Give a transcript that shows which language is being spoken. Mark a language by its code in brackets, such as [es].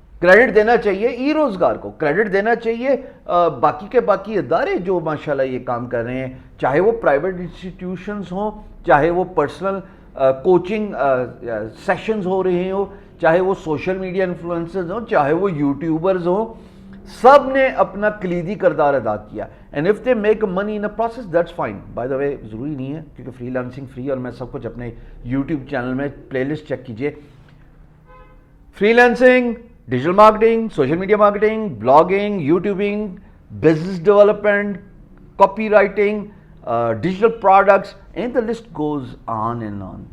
[ur] Credit دینا چاہیے ای روزگار کو, کریڈٹ دینا چاہیے باقی کے باقی ادارے جو ماشاءاللہ یہ کام کر رہے ہیں, چاہے وہ پرائیویٹ انسٹیٹیوشنز ہوں, چاہے وہ پرسنل کوچنگ سیشنز ہو رہے ہوں, چاہے وہ سوشل میڈیا انفلوئنسرز ہوں, چاہے وہ یوٹیوبرز ہوں, سب نے اپنا کلیدی کردار ادا کیا. [en] And if they make money in a process that's fine. [ur] By the وے ضروری نہیں ہے کیونکہ فری لانسنگ فری, اور میں سب کچھ اپنے یوٹیوب چینل میں پلے لسٹ چیک کیجیے, free lancing, digital marketing, social media marketing, blogging, یوٹیوبنگ, business development, copy writing, digital products, [en] And the list goes on and on.